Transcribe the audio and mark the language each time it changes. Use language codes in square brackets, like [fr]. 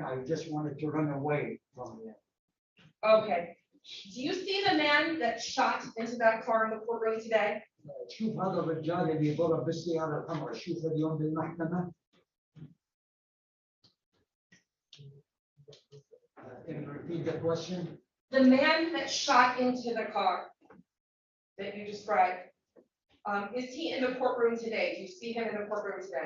[en] I just wanted to run away from him. Okay. Do you see the man that shot into that car in the courtroom today? [ar] شوف هذا الرجال اللي يضرب بالسيارة الحمراء، شوف اليوم بالمحكمة. [en] Can you repeat the question? The man that shot into the car that you described, is he in the courtroom today? Do you see him in the courtroom today?